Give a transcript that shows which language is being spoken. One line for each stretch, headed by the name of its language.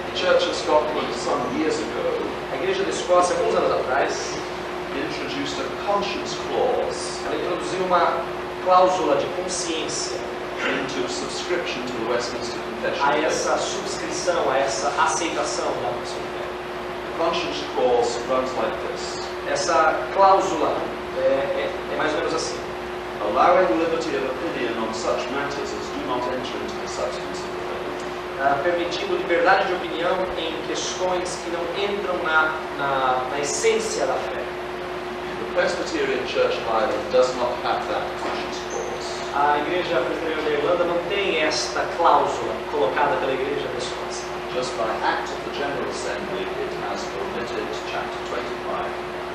English: the Church of Scotland some years ago
Portuguese: a Igreja da Escócia, alguns anos atrás,
English: introduced a conscience clause
Portuguese: ela introduziu uma cláusula de consciência
English: into subscription to the Westminster Confession
Portuguese: a
English: of Faith.
Portuguese: essa subscrição, a essa aceitação da Confissão de Fé.
English: The conscience clause runs like this:
Portuguese: Essa cláusula é mais ou menos assim:
English: allowing liberty of opinion on such matters as do not enter into the substance of the faith.
Portuguese: Permitindo liberdade de opinião em questões que não entram na essência da fé.
English: The Presbyterian Church of Ireland does not have that conscience clause.
Portuguese: A Igreja Presbiteriana da Irlanda não tem esta cláusula colocada pela Igreja da Escócia.
English: Just by act of the General Assembly, it has omitted chapter 25.